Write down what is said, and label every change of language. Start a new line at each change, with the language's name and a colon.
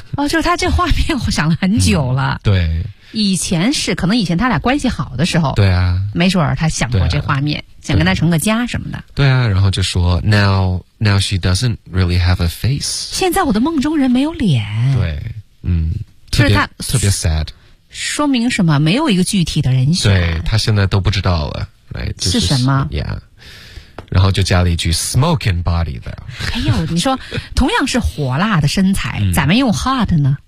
Chinese: 哦、就是他这画面我想了很久了、嗯、对以前是可能以前他俩关系好的时候对啊没准他想过这画面、啊、想跟他成个家什么的对啊然后就说
English: Now she doesn't really have a face
Chinese: 现在我的梦中人没有脸对嗯特别、就是、特别 sad 说明什么没有一个具体的人选对他现在都不知道了Right, 是什么
English: yeah.
Chinese: 然后就加了一句
English: smoke and body though
Chinese: 哎呦你说同样是火辣的身材咱们用 hot 呢